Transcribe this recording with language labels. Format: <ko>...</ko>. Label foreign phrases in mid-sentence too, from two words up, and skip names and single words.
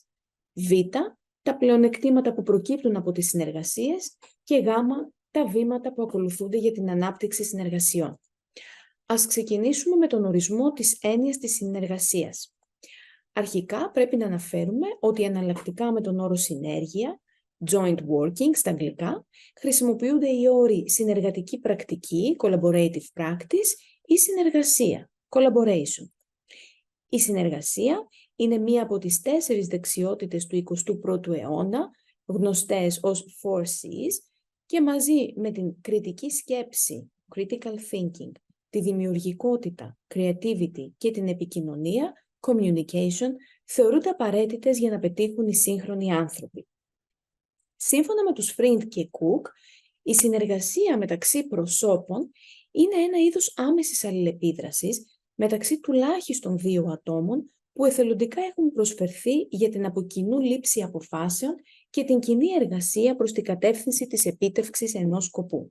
<el>Β, τα πλεονεκτήματα που προκύπτουν από τις συνεργασίες. Και Γ, τα βήματα που ακολουθούνται για την ανάπτυξη συνεργασιών. Ας ξεκινήσουμε με τον ορισμό της έννοιας της συνεργασίας. Αρχικά πρέπει να αναφέρουμε ότι εναλλακτικά με τον όρο συνέργεια,</el> <en>joint working</en> <el>στα αγγλικά, χρησιμοποιούνται οι όροι συνεργατική πρακτική,</el> <en>collaborative practice,</en> <el>ή συνεργασία, collaboration. Η συνεργασία είναι μία από τις 4 δεξιότητες του 21ου αιώνα, γνωστές ως 4Cs, και μαζί με την κριτική σκέψη,</el> <en>critical thinking,</en> <el>τη δημιουργικότητα, creativity και την επικοινωνία, communication, θεωρούνται απαραίτητες για να πετύχουν οι σύγχρονοι άνθρωποι. Σύμφωνα με τους Φριντ και Κουκ, η συνεργασία μεταξύ προσώπων είναι ένα είδος άμεσης αλληλεπίδρασης μεταξύ τουλάχιστον 2 ατόμων που εθελοντικά έχουν προσφερθεί για την από κοινού λήψη αποφάσεων και την κοινή εργασία προς την κατεύθυνση της επίτευξης ενός σκοπού.</el>